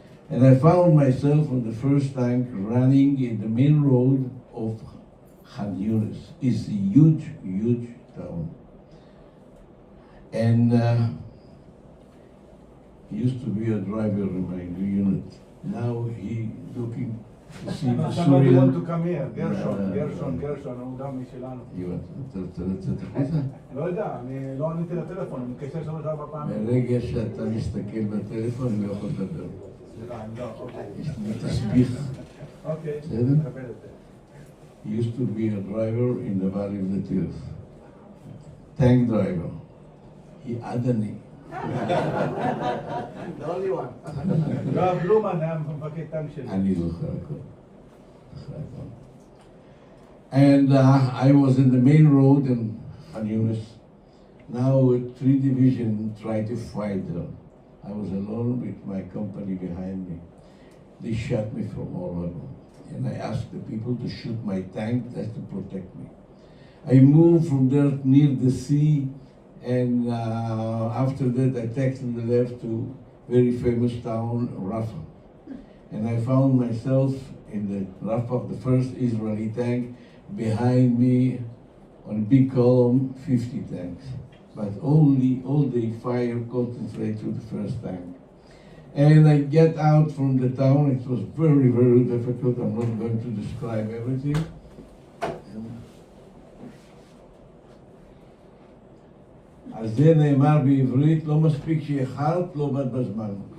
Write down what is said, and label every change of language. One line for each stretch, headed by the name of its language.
English: And I found myself on the first tank running in the main road of Khan Yunis. It's a huge, huge town. And he used to be a driver in my unit. Now he looking to see the Somebody want to Syrian. come here,
Hebrew: גרשון, הוא גם משלנו. אתה רוצה לצאת החוצה? לא יודע, אני לא עניתי לטלפון, אני מתקשר 3-4 פעמים. ברגע שאתה מסתכל בטלפון, אני לא יכול לדבר. סליחה, אני לא, אוקיי. יש לי תסביך. אוקיי, בסדר? נקבל את זה.
English: He used to be a driver in the Valley of the Tears. Tank driver. He Adani. The only one.
Hebrew: יואב בלומן היה מפקד טנק שלי. אני זוכר הכל.
English: And I was in the main road in Khan Yunis. Now 3 divisions tried to fight them. I was alone with my company behind me. They shot me from all over. And I asked the people to shoot my tank just to protect me. I moved from there near the sea, and after that I taxied left to very famous town, Rafah. And I found myself in the Rafah, the first Israeli tank, behind me on a big column, 50 tanks. But all the fire concentrated to the first tank. And I get out from the town. It was very, very difficult. I'm not going to describe everything.
Hebrew: על זה נאמר בעברית, לא מספיק שאיחרת, לא באת בזמן.